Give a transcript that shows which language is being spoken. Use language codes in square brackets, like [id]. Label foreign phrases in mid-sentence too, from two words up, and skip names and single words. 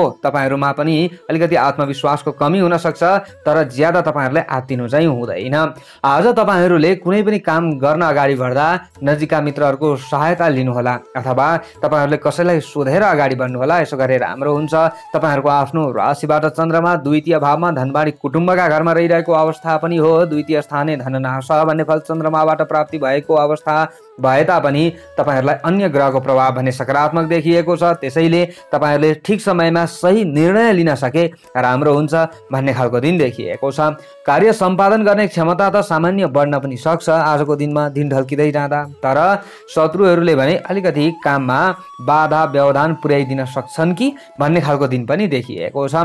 [ne] तपाईहरुमा पनि अलिकति आत्मविश्वासको कमी हुन सक्छ तर ज्यादा तपाईहरुले आत्तिनु चाहिँ हुँदैन। आज तपाईहरुले कुनै पनि काम गर्न अगाडि बढ्दा नजिकका मित्रहरुको सहायता लिनुहोला अथवा तपाईहरुले कसैलाई सोधेर अगाडि बढ्नु होला। यसो गरे राम्रो हुन्छ। तपाईहरुको आफ्नो राशिबाट चन्द्रमा द्वितीय भावमा धनबाडी कुटुम्बका घरमा रहिरहेको अवस्था पनि हो। [sa] द्वितीय स्थाने धननाश [ne] भन्ने फल चन्द्रमाबाट प्राप्ति भएको अवस्था भए तापनि तपाईहरुलाई अन्य ग्रहको प्रभाव भने सकारात्मक देखिएको छ। त्यसैले तपाईहरुले ठीक समयमा सही निर्णय लिन सके राम्रो हुन्छ भन्ने खालको दिन देखिएको छ। कार्य सम्पादन गर्ने क्षमता त सामान्य बढ्न पनि सक्छ आजको दिनमा दिन ढल्किँदै जाँदा, तर शत्रुहरूले भने अलिकति काममा बाधा व्यवधान पुर्याइदिन सक्छन् कि भन्ने खालको दिन पनि देखिएको छ।